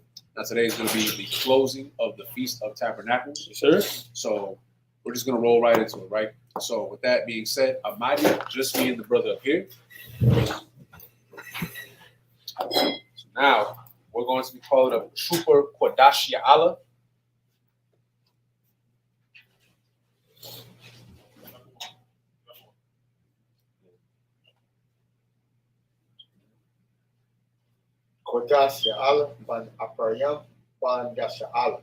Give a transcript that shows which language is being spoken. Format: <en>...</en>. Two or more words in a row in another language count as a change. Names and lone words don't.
<en>Now, today is going to be the closing of the Feast of Tabernacles. Yes, sir. So we're just going to roll right into it, right? So with that being said, Almighty, just me and the brother up here. So now we're going to be calling up Trooper Kodash Ya'ala. Kodash Ya'ala Ban Aparyam Ban Yasha'ala.</en>